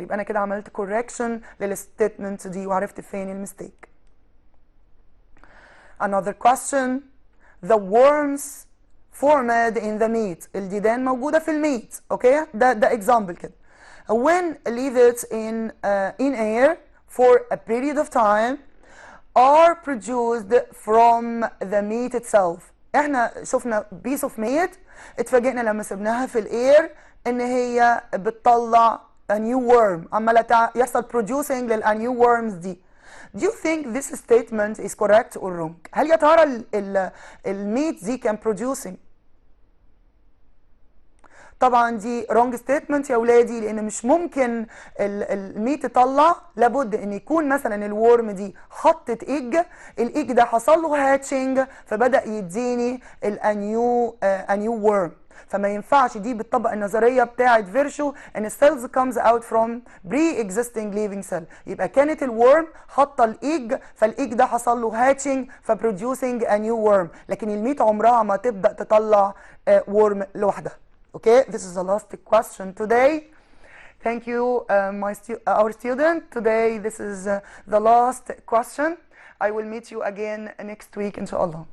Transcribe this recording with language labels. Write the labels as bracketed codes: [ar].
[ar] يبقى انا كده عملت كوركشن للستيتمنت دي وعرفت فين المستيك. [en] Another question, the worms formed in the meat. [ar] الديدان موجودة في الميت. اوكي؟ ده example كده. [en] When leave it in air for a period of time are produced from the meat itself. [ar] احنا شفنا [en] piece of meat، [ar] اتفاجئنا لما سبناها في الاير ان هي بتطلع [en] a new worm، [ar] عمالة يحصل producing للnew worms دي. [en] Do you think this statement is correct or wrong؟ [ar] هل يا ترى الميت دي كان producing؟ طبعا دي [en] wrong statement [ar] يا ولادي، لان مش ممكن الميت تطلع، لابد ان يكون مثلا الورم دي حطت ايج، الايج ده حصل له هاتشنج فبدا يديني الانيو ورم. فما ينفعش، دي بتطبق النظريه بتاعه فيرشو ان السيلز [en] comes out from pre-existing living cell. [ar] يبقى كانت الورم حاطه الايج، فالايج ده حصل له هاتشنج فبروديوسنج [en] a new worm، [ar] لكن الميت عمرها ما تبدا تطلع ورم لوحدها. [en] Okay, this is the last question today. Thank you, our student. Today, this is the last question. I will meet you again next week, inshallah.